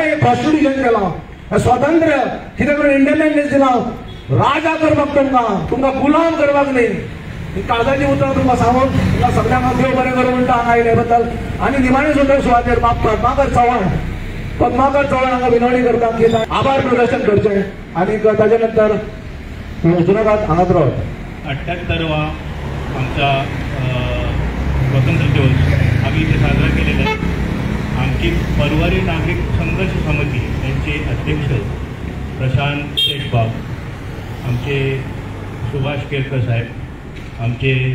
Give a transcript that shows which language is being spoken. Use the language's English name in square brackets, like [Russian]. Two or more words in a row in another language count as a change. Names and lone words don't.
[Konkani] अरे कॉन्स्टिट्यूशन केलां, हे स्वातंत्र्य कितें करून इंडिपेंडन्स दिलां, राजा करपाक तुमकां गुलाम करपाक न्ही. ही काळजाची उतर तुमकां सांगून तुमकां सगळ्यांक देव बरें करूं म्हणटा हांगा आयले बद्दल. आनी निमाणे सुद्दां सुवातेर बाब पद्माकर चव्हाण हांगा विनवणी करता की आभार प्रदर्शन करचें आनी ताजे नंतर वचूनाकात हांगाच रावत. [Marathi] 78वा आमचा स्वातंत्र्य दिवस आम्ही इथे साजरा केलेला आहे. आमची परवारी नागरिक संघर्ष समिती यांचे अध्यक्ष प्रशांत शेठबाब, आमचे सुभाष केरकर साहेब, आमचे